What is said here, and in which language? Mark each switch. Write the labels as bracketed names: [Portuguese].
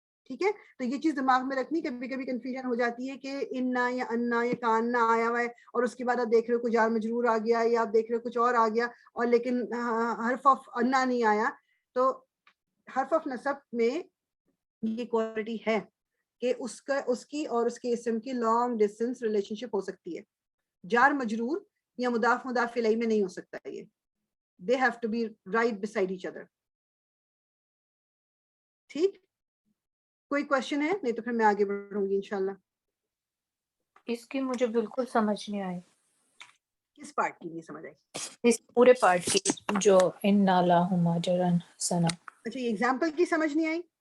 [Urdu] ٹھیک ہے, تو یہ چیز دماغ میں رکھنی. کبھی کبھی کنفیوژن ہو جاتی ہے کہ انا یا انا یا کاننا آیا ہوا ہے اور اس کے بعد آپ دیکھ رہے ہو کوئی جار مجرور آ گیا یا آپ دیکھ رہے ہو کچھ اور آ گیا اور لیکن حرف آف انا نہیں آیا. تو حرف آف نصب میں یہ کوالٹی ہے کہ اس کی اور اس کے اسم کی [English] long distance relationship [Urdu] ہو سکتی ہے. جار مجرور یا مضاف مضاف الیہ میں نہیں ہو سکتا یہ. [English] they have to be right beside each other. [Urdu] ٹھیک, کوئی کوشچن ہے؟ نہیں تو پھر میں آگے بڑھوں گی انشاءاللہ. اس کی مجھے بالکل سمجھ نہیں آئی. کس پارٹ کی نہیں سمجھ آئی؟ اس پورے پارٹ کی جو [Arabic] انا لہم اجرن حسنا. [Urdu] اچھا, یہ ایگزامپل کی سمجھ نہیں آئی؟